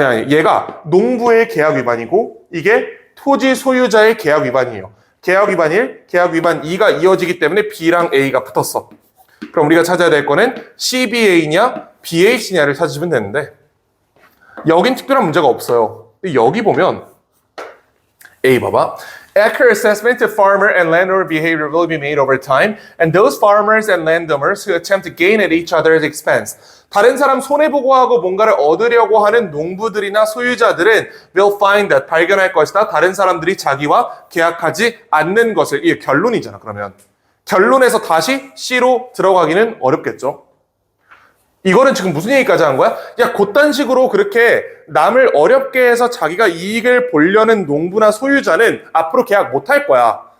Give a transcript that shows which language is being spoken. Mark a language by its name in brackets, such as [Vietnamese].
[Korean] 얘가 농부의 계약 위반이고 이게 토지 소유자의 계약 위반이에요. 계약 위반 1, 계약 위반 2가 이어지기 때문에 B랑 A가 붙었어. 그럼 우리가 찾아야 될 거는 CBA냐 BH냐를 찾으시면 되는데 여긴 특별한 문제가 없어요. 근데 여기 보면 A 봐봐. [English] accurate assessment to farmer and landowner behavior will be made over time, and those farmers and landowners who attempt to gain at each other's expense. [Korean] 다른 사람 손해보고 하고 뭔가를 얻으려고 하는 농부들이나 소유자들은 [English] will find that, [Korean] 발견할 것이다. 다른 사람들이 자기와 계약하지 않는 것을. 이게 결론이잖아, 그러면. 결론에서 다시 C로 들어가기는 어렵겠죠. 이거는 지금 무슨 얘기까지 한 거야? 야, 그딴 식으로 그렇게 남을 어렵게 해서 자기가 이익을 보려는 농부나 소유자는 앞으로 계약 못 할 거야.